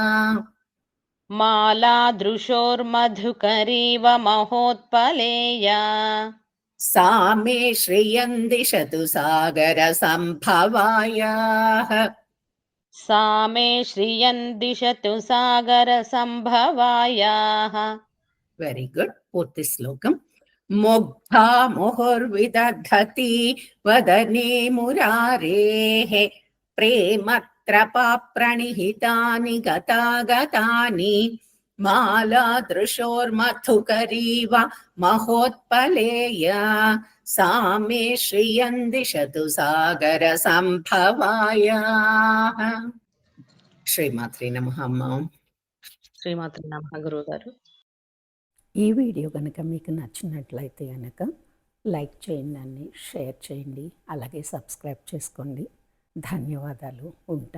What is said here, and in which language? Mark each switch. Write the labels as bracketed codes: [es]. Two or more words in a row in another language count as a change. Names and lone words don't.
[sa] मालादृशोर्मधुकरीव महोत्पलेया सा मे श्रियं दिशतु सागरसम्भवायाः सा मे श्रियं दिशतु सागरसम्भवायाः [en] very good [te] పూర్తి శ్లోకం [sa] मुग्धा मुहुर्विदधति वदने मुरारेः प्रेमत्रपाप्रणिहितानि गतागतानि मालादृशोर्मधुकरीव महोत्पलेय सा मे श्रियं दिशतु सागरसम्भवायाः శ్రీమాత్రే నమః అమ్మ. శ్రీమాత్రే నమః గురువుగారు. [te] ఈ వీడియో కనుక మీకు నచ్చినట్లయితే కనుక లైక్ చేయండి, షేర్ చేయండి, అలాగే సబ్స్క్రైబ్ చేసుకోండి. ధన్యవాదాలు. ఉంటాను.